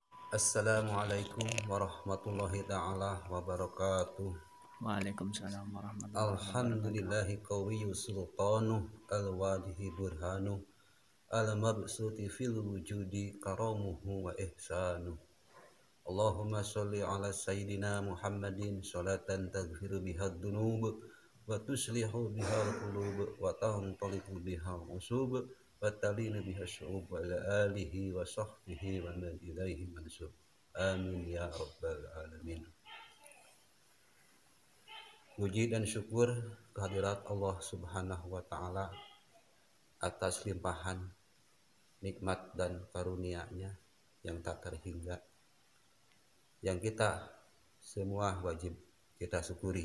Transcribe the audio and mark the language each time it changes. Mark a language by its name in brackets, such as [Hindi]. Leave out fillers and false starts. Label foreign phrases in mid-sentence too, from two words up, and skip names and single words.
[Arabic] السلام عليكم ورحمة الله تعالى وبركاته. وعليكم السلام ورحمة الله وبركاته. الحمد لله القوي سلطانه الواضح برهانه المبسوط في الوجود كرمه وإحسانه. اللهم صل على سيدنا محمد صلاة تغفر بها الذنوب وتصلح بها القلوب وتنطلق بها العصوب وتلين بها الصعوب وإلى آله وصحبه ومن إليه منسوب. آمين يا رب العالمين. [Indonesian] Puji dan syukur kehadirat Allah [Arabic] سبحانه وتعالى [Indonesian] atas limpahan nikmat dan karunia-Nya yang tak terhingga, yang kita semua wajib kita syukuri.